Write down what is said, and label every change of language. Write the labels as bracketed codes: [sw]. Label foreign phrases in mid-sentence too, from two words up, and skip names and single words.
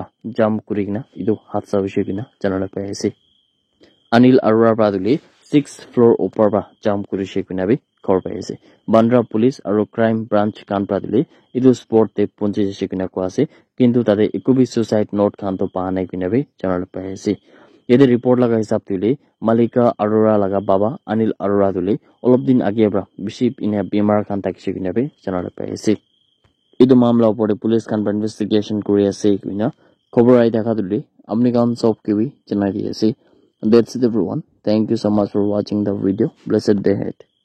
[nag] jam kurigina idu hatsa hoise kina janala pai ase Anil Arora pradule 6th floor upar pra jam kurise kina bi khor pai ase Bandra police aru [en] crime branch [nag] kan pradule idu sport te punche jese kina ko ase kintu tade ekubi [en] suicide note [nag] khan to pa nai kina bi janala pai ase yede report laga hisab tule Malika Arora laga baba Anil Arora tule olop din age bra biship ina bimar khan takise kina be janala pai ase idu mamla opor police khan investigation kuri ase kina khobor ai dakha tule apni kan sob ke bi janai di ase [en] that's it everyone thank you so much for watching the video blessed day ahead